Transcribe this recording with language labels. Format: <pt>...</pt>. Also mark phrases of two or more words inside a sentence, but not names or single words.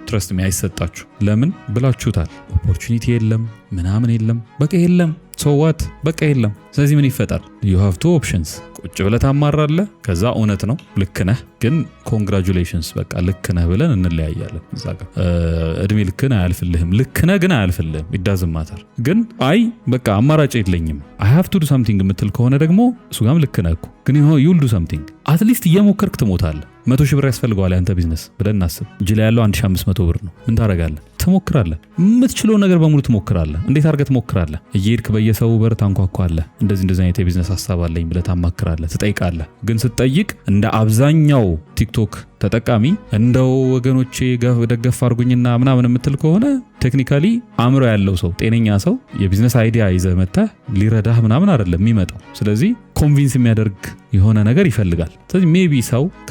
<en>Trust me</en> <am>አይሰጣችሁ። ለምን ብላችሁታል? ኦፖርቹኒቲ የለም ምናምን የለም፣ በቃ የለም።</am> <en>So what</en> <am>በቃ የለም። ስለዚህ ምን ይፈጠር?</am> <en>You have two options።</en> <am>ቁጭ ብለህ ታማራለህ፣ ከዛ እውነት ነው ልክ ነህ፣ ግን ኮንግራጁሌሽንስ በቃ ልክ ነህ ብለን እንለያያለን። እዛ ጋር እድሜ ልክን አያልፍልህም፣ ልክ ነህ ግን አያልፍልህም።</am> <en>it doesn't matter።</en> <am>ግን አይ በቃ አማራጭ የለኝም</am> <en>I have to do something</en> <am>የምትል ከሆነ ደግሞ እሱ ጋርም ልክ ነህ እኮ፣ ግን</am> <en>you'll do something።</en> <am>አትሊስት እየሞከርክ ትሞታለህ። 100,000 ብር ያስፈልገዋል ያንተ ቢዝነስ ብለን እናስብ። እጅ ላይ ያለው 1500 ብር ነው። ምን ታደርጋለህ? ትሞክራለህ። የምትችለውን ነገር በሙሉ ትሞክራለህ። እንዴት አድርገህ ትሞክራለህ? እየሄድክ በየሰው በር ታንኳኳለህ። እንደዚህ አይነት የቢዝነስ ሐሳብ አለኝ ብለህ ታማክራለህ፣ ትጠይቃለህ። ግን ስትጠይቅ እንደ አብዛኛው ቲክቶክ ተጠቃሚ እንደው ወገኖቼ ደገፍ አድርጉኝና ምናምን የምትል ከሆነ ቴክኒካሊ አእምሮ ያለው ሰው ጤነኛ ሰው የቢዝነስ አይዲያ ይዘህ መጥተህ ሊረዳህ ምናምን አይደለም የሚመጣው። ስለዚህ ኮንቪንስ የሚያደርግ የሆነ ነገር ይፈልጋል። ስለዚህ ሜቢ ሰው</am>